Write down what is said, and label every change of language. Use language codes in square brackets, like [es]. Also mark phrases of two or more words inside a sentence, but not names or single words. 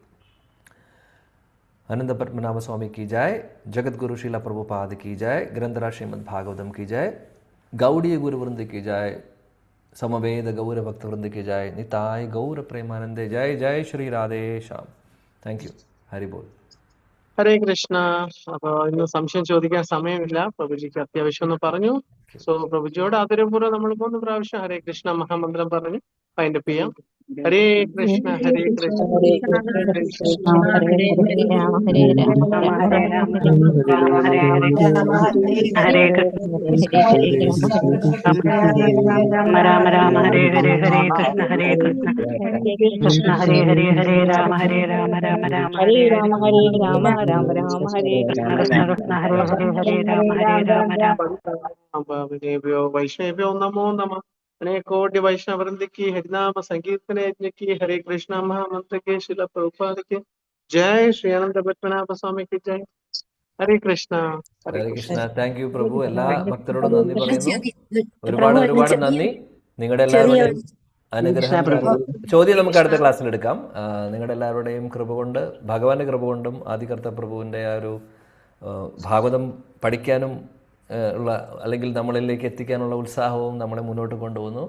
[hi] अनंत पद्मनाभ स्वामी की जय, जगद्गुरु श्रील प्रभुपाद की जय, ग्रंथराज श्रीमद् भागवतम् की जय, गौड़ीय गुरुवृंद की जय, समवेद गौर भक्तवृंद की जय, निताई गौर प्रेमानंदे जय जय श्री राधे श्याम. [en] Thank you. [hi] हरि बोल. [sa] ഹരേ കൃഷ്ണ. [ml] അപ്പൊ ഇന്ന് സംശയം ചോദിക്കാൻ സമയമില്ല, പ്രഭുജിക്ക് അത്യാവശ്യം ഒന്ന് പറഞ്ഞു. സോ പ്രഭുജിയോട് ആദരപൂർവ്വം നമ്മൾ 3 പ്രാവശ്യം ഹരേ കൃഷ്ണ മഹാമന്ത്രം പറഞ്ഞു വൈൻഡപ്പ് ചെയ്യാം. [sa] ഹരേ കൃഷ്ണ ഹരേ കൃഷ്ണ ഹരേ കൃഷ്ണ ഹരേ രാമ ഹരേ രാമ രാമ രാമ ഹരേ ഹരേ രാമ രാമ രാമ ഹരേ ഹരേ ഹരേ കൃഷ്ണ ഹരേ കൃഷ്ണ കൃഷ്ണ ഹരേ ഹരേ ഹരേ രാമ ഹരേ രാമ രാമ രാമ ഹരേ രാമ ഹരേ രാമ രാമ രാമ ഹരേ കൃഷ്ണ കൃഷ്ണ കൃഷ്ണ ഹരേ ഹരേ ഹരേ രാമ ഹരേ രാമ രാമ. वैष्णव्यो नमो नमः. [hi] अनेक कोटि वैष्णव वृंद की हरिनाम संकीर्तन यज्ञ की हरे कृष्णा महामंत्र के शिल प्रभुपाद के जय. श्री अनंत पद्मनाभ स्वामी की जय. [sa] हरे कृष्ണ. ഹരേ കൃഷ്ണ. [en] Thank you [ml] പ്രഭു. എല്ലാ ഭക്തരോടും നന്ദി പറയുന്നു. ഒരുപാട് നന്ദി. നിങ്ങളുടെ എല്ലാവരുടെയും അനുഗ്രഹം. ചോദ്യം നമുക്ക് അടുത്ത ക്ലാസ്സിൽ എടുക്കാം. നിങ്ങളുടെ എല്ലാവരുടെയും കൃപ കൊണ്ട്, ഭഗവാന്റെ കൃപ കൊണ്ടും ആദികർത്ത പ്രഭുവിൻ്റെ ആ ഒരു ഭാഗവതം പഠിക്കാനും ഉള്ള അല്ലെങ്കിൽ നമ്മളിലേക്ക് എത്തിക്കാനുള്ള ഉത്സാഹവും നമ്മളെ മുന്നോട്ട് കൊണ്ടുപോകുന്നു.